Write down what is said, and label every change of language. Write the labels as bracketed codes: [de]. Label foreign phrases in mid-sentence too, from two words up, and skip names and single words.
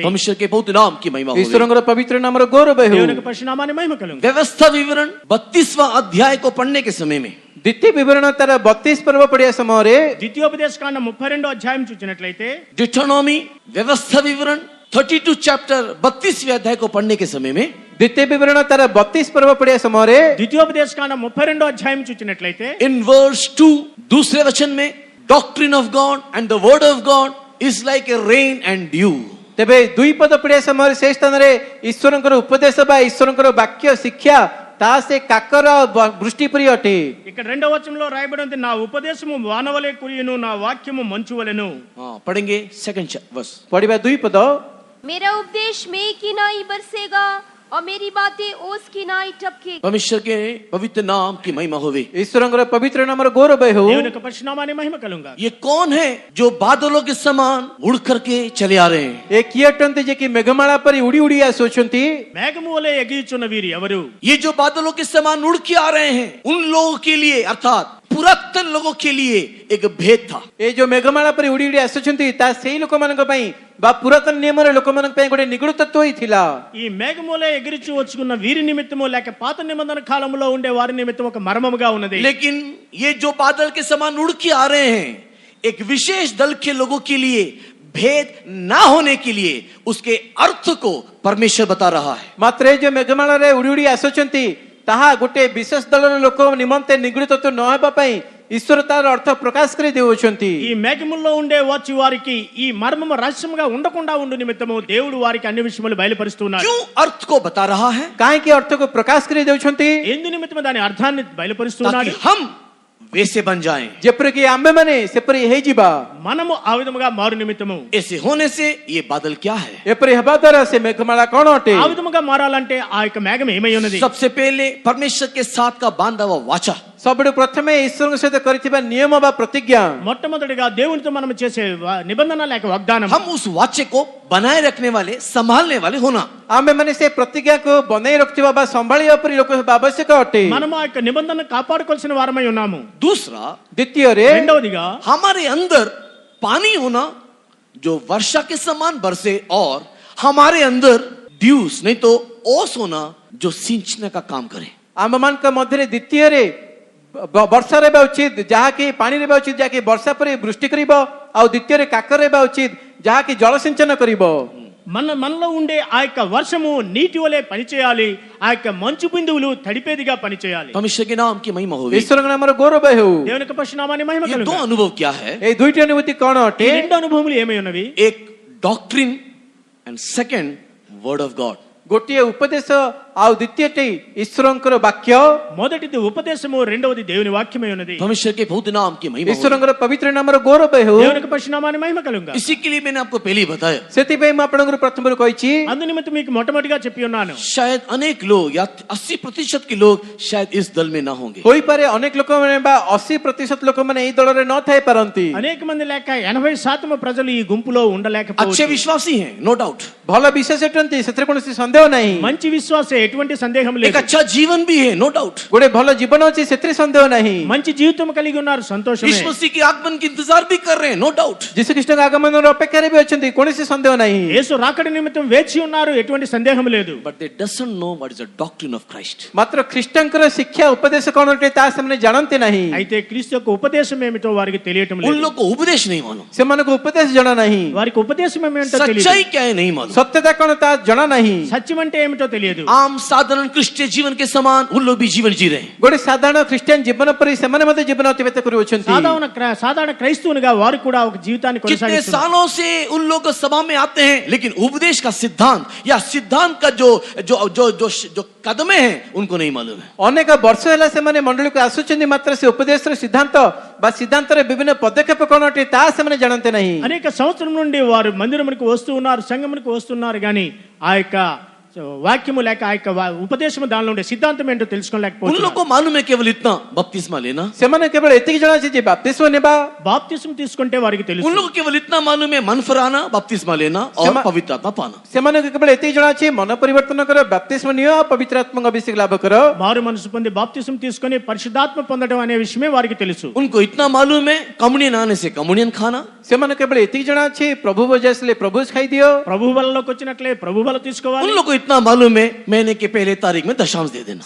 [hi] परमेश्वर के पवित्र नाम की महिमा हो। [or] ଈଶ୍ୱରଙ୍କର ପବିତ୍ର ନାମର ଗୌରବ ହେଉ। [te] దేవునికి పరిశునామాన్ని మహిమ కలుగు. [hi] व्यवस्था विवरण 32वां अध्याय को पढ़ने के समय में [or] ଦ୍ୱିତୀୟ ବିବରଣ ତାର 32 ପର୍ବ ପଢିବା ସମୟରେ [te] ద్వితీయోపదేశకాండ 32వ అధ్యాయం చూసినట్లయితే, [hi] डिट्रोनॉमी व्यवस्था विवरण 32 चैप्टर 32वें अध्याय को पढ़ने के समय में [or] ଦ୍ୱିତୀୟ ବିବରଣ ତାର 32 ପର୍ବ ପଢିବା ସମୟରେ [te] ద్వితీయోపదేశకాండ 32వ అధ్యాయం చూసినట్లయితే, [en] in verse 2 [hi] दूसरे वचन में [en] doctrine of God and the word of God is like a rain and dew. [or] ତେବେ ଦୁଇ ପଦ ପଢିବା ସମୟରେ ସେ ସ୍ଥାନରେ ଈଶ୍ୱରଙ୍କର ଉପଦେଶ ବା ଈଶ୍ୱରଙ୍କର ବାକ୍ୟ ଶିକ୍ଷା ତା ସେ କାକର ବୃଷ୍ଟି ପରି ଅଟେ। [te] ఇక్కడ రెండవ వచనంలో రాయబడి ఉంది, నా ఉపదేశము వానవలే కురియును, నా వాక్యము మంచు వలెను. [hi] पढ़ेंगे [en] second verse. [or] ପଢିବା ଦୁଇ ପଦ। [hi] मेरा उपदेश मेघ की नाई बरसेगा और मेरी बातें ओस की नाई टपकेगी। परमेश्वर के पवित्र नाम की महिमा होवे। [or] ଈଶ୍ୱରଙ୍କର ପବିତ୍ର ନାମର ଗୌରବ ହେଉ। [te] దేవుని యొక్క పరిశునామాన్ని మహిమ కలుగుగా. [hi] ये कौन है जो बादलों के समान उड़ करके चले आ रहे हैं? [or] ଏ କିଏ ଅଟନ୍ତି ଯେ କି ମେଘମାଳା ପରି ଉଡି ଉଡି ଆସୁଅଛନ୍ତି? [te] మేఘము వలె ఎగియుచున్న వీరు ఎవరు? [hi] ये जो बादलों के समान उड़ के आ रहे हैं उन लोगों के लिए अर्थात पुरातन लोगों के लिए एक भेद था। [or] ଏ ଯୋଉ ମେଘମାଳା ପରି ଉଡି ଉଡି ଆସୁଛନ୍ତି ତା ସେଇ ଲୋକମାନଙ୍କ ପାଇଁ ବା ପୁରାତନ ନିୟମର ଲୋକମାନଙ୍କ ପାଇଁ ଗୋଟେ ନିଗୁଡ ତତ୍ତ୍ୱ ହୋଇଥିଲା। [te] ఈ మేఘము వలె ఎగిరిచు వచ్చుకున్న వీరి నిమిత్తము లేక పాత నిబంధన కాలంలో ఉండే వారి నిమిత్తం ఒక మర్మముగా ఉన్నది. [hi] लेकिन ये जो बादल के समान उड़ के आ रहे हैं एक विशेष दल के लोगों के लिए भेद ना होने के लिए उसके अर्थ को परमेश्वर बता रहा है। [or] ମାତ୍ର ଏ ଯୋଉ ମେଘମାଳାରେ ଉଡି ଉଡି ଆସୁଛନ୍ତି ତାହା ଗୋଟେ ବିଶେଷ ଦଳର ଲୋକ ନିମନ୍ତେ ନିଗୁଡ ତତ୍ତ୍ୱ ନ ହେବା ପାଇଁ ଈଶ୍ୱର ତାର ଅର୍ଥ ପ୍ରକାଶ କରି ଦେଉଛନ୍ତି। [te] ఈ మేఘముల్లో ఉండే వచ్చి వారికి ఈ మర్మము రహస్యముగా ఉండకుండా ఉండు నిమిత్తము దేవుడు వారికి అన్ని విషయములు బయలుపరుస్తున్నాడు. [hi] क्यों अर्थ को बता रहा है? [or] କାହିଁକି ଅର୍ଥକୁ ପ୍ରକାଶ କରି ଦେଉଛନ୍ତି? [te] ఎందు నిమిత్తము దాని అర్థాన్ని బయలుపరుస్తున్నాడు. [hi] ताकि हम वैसे बन जाएं। [or] ଯେପରିକି ଆମ୍ଭେମାନେ ସେପରି ହେଇଯିବା। [te] మనము ఆ విధముగా మారు నిమిత్తము. [hi] ऐसे होने से ये बादल क्या है? [or] ଏପରି ହେବା ଦ୍ୱାରା ସେ ମେଘମାଳା କଣ ଅଟେ? [te] ఆ విధముగా మారాలంటే ఆ యొక్క మేఘం ఏమై ఉన్నది? [hi] सबसे पहले परमेश्वर के साथ का बांधा हुआ वाचा। [or] ସବୁଠୁ ପ୍ରଥମେ ଈଶ୍ୱରଙ୍କ ସହିତ କରିଥିବା ନିୟମ ବା ପ୍ରତିଜ୍ଞା। [te] మొట్టమొదటిగా దేవునితో మనం చేసే నిబంధన లేక వాగ్దానం. [hi] हम उस वाचे को बनाए रखने वाले संभालने वाले होना। [or] ଆମ୍ଭେମାନେ ସେ ପ୍ରତିଜ୍ଞାକୁ ବନେଇ ରଖିଥିବା ବା ସମ୍ଭାଳିବା ପରି ଲୋକ ହେବା ଆବଶ୍ୟକ ଅଟେ। [te] మనము ఆ యొక్క నిబంధన కాపాడుకోవాల్సిన వారమై ఉన్నాము. [hi] दूसरा [or] ଦ୍ୱିତୀୟରେ [te] రెండవదిగా [hi] हमारे अंदर पानी होना जो वर्षा के समान बरसे और हमारे अंदर ड्यूस नहीं तो ओस होना जो सिंचने का काम करे। [or] ଆମ୍ଭମାନଙ୍କ ମଧ୍ୟରେ ଦ୍ୱିତୀୟରେ ବର୍ଷା ରହିବା ଉଚିତ ଯାହାକି ପାଣି ରହିବା ଉଚିତ ଯାହାକି ବର୍ଷା ପରେ ବୃଷ୍ଟି କରିବ ଆଉ ଦ୍ୱିତୀୟରେ କାକର ରହିବା ଉଚିତ ଯାହାକି ଜଳସିଞ୍ଚନ କରିବ। [te] మనలో ఉండే ఆ యొక్క వర్షము నీటి వలె పనిచేయాలి, ఆ యొక్క మంచు బిందువులు తడిపేదిగా పనిచేయాలి. [hi] परमेश्वर के नाम की महिमा होवे। [or] ଈଶ୍ୱରଙ୍କ ନାମର ଗୌରବ ହେଉ। [te] దేవుని యొక్క పరిశునామాన్ని మహిమ [hi] ये दो [te] కలుగుగా. [hi] अनुभव क्या है? [or] ଏହି ଦୁଇଟି ଅନୁଭୂତି କଣ [te] ఈ [or] ଅଟେ? [te] రెండు అనుభవములు ఏమై ఉన్నవి? [en] एक doctrine and second word of God. [or] ଗୋଟିଏ ଉପଦେଶ ଆଉ ଦ୍ୱିତୀୟଟି ଈଶ୍ୱରଙ୍କର ବାକ୍ୟ। [te] మొదటిది ఉపదేశము, రెండవది దేవుని వాక్యమై ఉన్నది. [hi] परमेश्वर के पवित्र नाम की महिमा होवे। [or] ଈଶ୍ୱରଙ୍କର ପବିତ୍ର ନାମର ଗୌରବ ହେଉ। [te] దేవుని యొక్క పరిశునామాన్ని మహిమ కలుగుగా. [hi] इसी के लिए मैंने आपको पहले ही बताया। [or] ସେଥିପାଇଁ ମୁଁ ଆପଣଙ୍କୁ ପ୍ରଥମରୁ କହିଛି [te] అందు నిమిత్తం మీకు మొట్టమొదటిగా చెప్పి ఉన్నాను, [hi] शायद अनेक लोग या 80% के लोग शायद इस दल में ना होंगे। [or] ହୋଇପାରେ ଅନେକ ଲୋକମାନେ ବା 80% ଲୋକମାନେ ଏହି ଦଳରେ ନ ଥାଇ ପାରନ୍ତି। [te] అనేక మంది లేక 80% ప్రజలు ఈ గుంపులో [hi] अच्छे [te] ఉండలేకపోవచ్చు. [hi] विश्वासी हैं [en] no doubt. [or] ଭଲ ବିଶ୍ୱାସ ଅଟନ୍ତି ସେଥିରେ କୌଣସି ସନ୍ଦେହ ନାହିଁ। [te] మంచి విశ్వాసే, ఎటువంటి సందేహం [hi] एक [te] లేదు. [hi] अच्छा जीवन भी है [en] no doubt. [or] ଗୋଟେ ଭଲ ଜୀବନ ଅଛି ସେଥିରେ ସନ୍ଦେହ ନାହିଁ। [te] మంచి జీవితం కలిగి ఉన్నారు, సంతోషమే. [hi] यीशु मसीह के आगमन की इंतजार भी कर रहे हैं [en] no doubt. [or] ଯୀଶୁଖ୍ରୀଷ୍ଟଙ୍କ ଆଗମନର ଅପେକ୍ଷାରେ ବି ଅଛନ୍ତି କୌଣସି ସନ୍ଦେହ ନାହିଁ। [te] యేసు రాకడ నిమిత్తం వేచి ఉన్నారు, ఎటువంటి సందేహం లేదు. [en] But they doesn't know what is the doctrine of Christ. [or] ମାତ୍ର ଖ୍ରୀଷ୍ଟଙ୍କର ଶିକ୍ଷା ଉପଦେଶ କଣ ଅଟେ ତାହା ସେମାନେ ଜାଣନ୍ତି ନାହିଁ। [te] అయితే క్రీస్తు యొక్క ఉపదేశం ఏమిటో వారికి తెలియటం [hi] उन [te] లేదు. [hi] लोग को उपदेश नहीं मालूम, [or] ସେମାନଙ୍କୁ ଉପଦେଶ ଜଣା ନାହିଁ। [te] వారికి ఉపదేశం ఏమిటో తెలియదు. [hi] सच्चाई क्या है नहीं मालूम। [or] ସତ୍ୟତା କଣ ତାହା ଜଣା ନାହିଁ। [te] సత్యం అంటే ఏమిటో తెలియదు. [hi] आम साधारण क्रिश्चियन जीवन के समान उन लोग भी जीवन जी रहे हैं। [or] ଗୋଟେ ସାଧାରଣ ଖ୍ରିଷ୍ଟିଆନ ଜୀବନ ପର ସେମାନେ ମଧ୍ୟ ଜୀବନ ଅତିବାହିତ କରୁଅଛନ୍ତି। [te] సాధారణ క్రైస్తవునిగా వారు కూడా ఒక జీవితాన్ని [hi] कितने [te] కొనసాగిస్తున్నారు। [hi] सालों से उन लोग सभा में आते हैं, लेकिन उपदेश का सिद्धांत या सिद्धांत का जो जो जो जो, जो कदमें हैं उनको नहीं मालूम है। [or] ଅନେକ ବର୍ଷ ହେଲା ସେମାନେ ମଣ୍ଡଳୀକୁ ଆସୁଛନ୍ତି, ମାତ୍ର ସେ ଉପଦେଶର ସିଦ୍ଧାନ୍ତ ବା ସିଦ୍ଧାନ୍ତର ବିଭିନ୍ନ ପଦକ୍ଷେପ କ'ଣ ଅଟେ ତାହା ସେମାନେ ଜାଣନ୍ତି ନାହିଁ। [te] అనేక సంవత్సరం నుండి వారు మందిరమునకు వస్తూ ఉన్నారు, సంఘమునకు వస్తున్నారు, కానీ ఆ యొక్క వాక్యము లేక ఆ యొక్క ఉపదేశము దానిలో ఉండే సిద్ధాంతం ఏంటో [hi] उन लोग [te] తెలుసుకోలేకపోతున్నారు। [hi] को मालूम है केवल इतना बपतिस्मा लेना, [or] ସେମାନେ କେବଳ ଏତିକି ଜଣାଅଛି ଯେ ବାପ୍ତିସ୍ମ ନେବା, [te] బాప్తిసం తీసుకుంటే వారికి [hi] उन [te] తెలుసు। [hi] लोग को केवल इतना मालूम है मन फराना, बपतिस्मा लेना और सेमा- पवित्र आत्मा पाना। [or] ସେମାନଙ୍କୁ କେବଳ ଏତିକି ଜଣାଅଛି ମନ ପରିବର୍ତ୍ତନ କର, ବାପ୍ତିସ୍ମ ନିଅ, ପବିତ୍ର ଆତ୍ମାଙ୍କ ଅଭିଷେକ ଲାଭ କର। [te] మారు మనసు పొంది బాప్తిసం తీసుకొని పరిశుద్ధాత్మ పొందడం అనే విషయమే వారికి తెలుసు। [hi] उनको इतना मालूम है कम्युनियन आने से कम्युनियन खाना, [or] ସେମାନଙ୍କୁ କେବଳ ଏତିକି ଜଣାଅଛି ପ୍ରଭୁ ଭୋଜି ଆସିଲେ ପ୍ରଭୁ ଖାଇଦିଅ। [te] ప్రభు బలలోకి వచ్చినట్లే ప్రభు బల [hi] उन [te] తీసుకోవాలి। [hi] लोग को इतना मालूम है महीने के पहले तारीख में दशांश दे देना।